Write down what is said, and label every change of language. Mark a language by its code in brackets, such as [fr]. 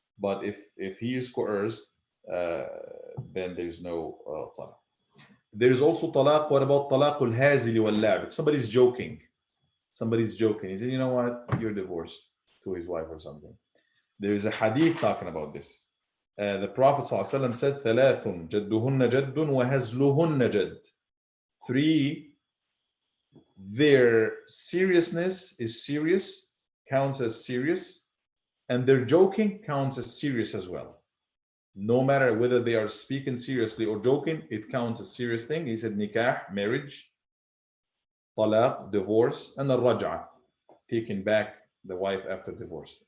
[en] But if he is coerced, uh, then there's no talaq. There's also talaq. What about talaqul hazili wal la'b? If somebody's joking. He said, you know what, you're divorced, to his wife or something. There is a hadith talking about this. The Prophet ﷺ said, [ar] ثلاث جدهن جد وهزلهن جد. [en] Three, their seriousness is serious, counts as serious, and their joking counts as serious as well. No matter whether they are speaking seriously or joking, it counts as serious thing. He said nikah, marriage, talaq, divorce, and the raj'ah, taking back the wife after divorce.